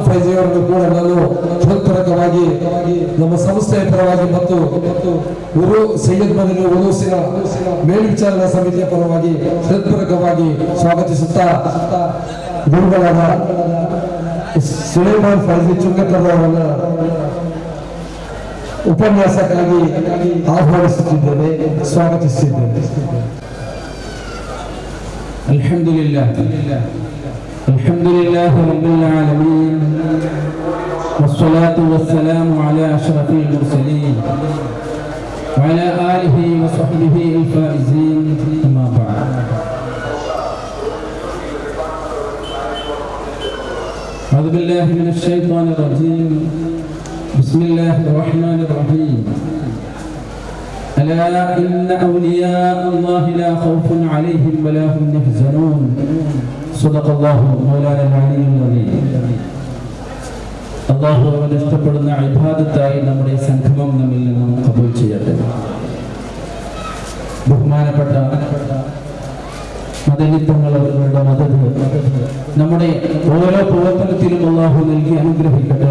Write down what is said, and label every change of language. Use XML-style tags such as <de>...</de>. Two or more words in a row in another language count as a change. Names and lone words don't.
<kn>ಫೈಜಿ ಅವರನ್ನು ಕೂಡ ನಾನು ಹೃತ್ಪೂರ್ವಕವಾಗಿ ನಮ್ಮ ಸಂಸ್ಥೆಯ ಪರವಾಗಿ ಮತ್ತು ಸೈಯದ್ ಮದನಿ ಉರುಸಿನ ಮೇಲ್ವಿಚಾರಣಾ ಸಮಿತಿಯ ಪರವಾಗಿ ಹೃತ್ಪೂರ್ವಕವಾಗಿ ಸ್ವಾಗತಿಸುತ್ತಾ ಗುರುಗಳಾದ ಸುಲೇಮಾನ್ ಫೈಜಿ ಚುಂಗಕರ್ ಅವರನ್ನ ಉಪನ್ಯಾಸಕ್ಕಾಗಿ ಆಹ್ವಾನಿಸುತ್ತಿದ್ದೇನೆ, ಸ್ವಾಗತಿಸುತ್ತಿದ್ದೇನೆ.</kn> <ar>الحمد لله رب العالمين والصلاة والسلام على أشرف المرسلين وعلى آله وصحبه الفائزين أما بعد. أعوذ بالله من الشيطان الرجيم. بسم الله الرحمن الرحيم. ألا إن أولياء الله لا خوف عليهم ولا هم يحزنون. صدق الله مولانا العلي العظيم.</ar> <ml>അല്ലാഹു അവൻ ഇഷ്ടപ്പെടുന്ന ഇബാദത്തായി നമ്മുടെ സംഗമം നമ്മിൽ നിന്നും കബൂൽ ചെയ്യട്ടെ. ബഹുമാനപ്പെട്ട മദനിത്വങ്ങൾ അവരുടെ മദത് നമ്മുടെ ഓരോ പ്രവർത്തനത്തിലും അല്ലാഹു നൽകി അനുഗ്രഹിക്കട്ടെ.</ml>